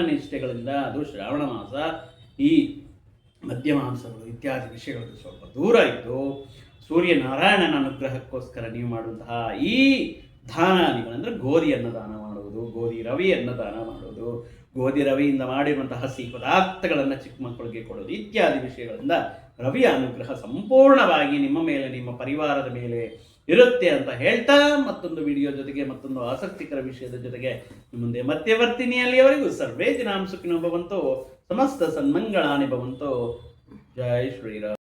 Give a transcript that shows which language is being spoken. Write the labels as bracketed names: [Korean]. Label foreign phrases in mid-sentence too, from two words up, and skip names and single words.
[Kannada] ನಿಷ್ಠೆಗಳಿಂದ, ಅದು ಶ್ರಾವಣ ಮಾಸ, ಈ ಮದ್ಯ ಮಾಂಸಗಳು ಇತ್ಯಾದಿ ವಿಷಯಗಳಿಗೆ ಸ್ವಲ್ಪ ದೂರ ಇದ್ದು ಸೂರ್ಯನಾರಾಯಣನ ಅನುಗ್ರಹಕ್ಕೋಸ್ಕರ ನೀವು ಮಾಡುವಂತಹ ಈ ದಾನಾದಿಗಳಂದರೆ ಗೋಧಿಯನ್ನು ದಾನ ಮಾಡುವುದು, ಗೋಧಿ ರವೆಯನ್ನು ದಾನ ಮಾಡುವುದು, ಗೋಧಿ ರವೆಯಿಂದ ಮಾಡಿರುವಂತಹ ಸಿಹಿ ಪದಾರ್ಥಗಳನ್ನು ಚಿಕ್ಕ ಮಕ್ಕಳಿಗೆ ಕೊಡೋದು ಇತ್ಯಾದಿ ವಿಷಯಗಳಿಂದ ರವಿಯ ಅನುಗ್ರಹ ಸಂಪೂರ್ಣವಾಗಿ ನಿಮ್ಮ ಮೇಲೆ, ನಿಮ್ಮ ಪರಿವಾರದ ಮೇಲೆ ಇರುತ್ತೆ ಅಂತ ಹೇಳ್ತಾ ಮತ್ತೊಂದು ವಿಡಿಯೋ ಜೊತೆಗೆ, ಮತ್ತೊಂದು ಆಸಕ್ತಿಕರ ವಿಷಯದ ಜೊತೆಗೆ ನಿಮ್ಮ ಮುಂದೆ ಮತ್ತೆ ಬರ್ತೀನಿ. ಅಲ್ಲಿಯವರೆಗೂ [Sanskrit] ಸರ್ವೇ ದಿನಾಂ ಸುಖಿನೋ ಭವಂತು, ಸಮಸ್ತ ಸನ್ಮಂಗಳಾನಿ ಭವಂತು. [Hindi] ಜೈ ಶ್ರೀರಾಮ್.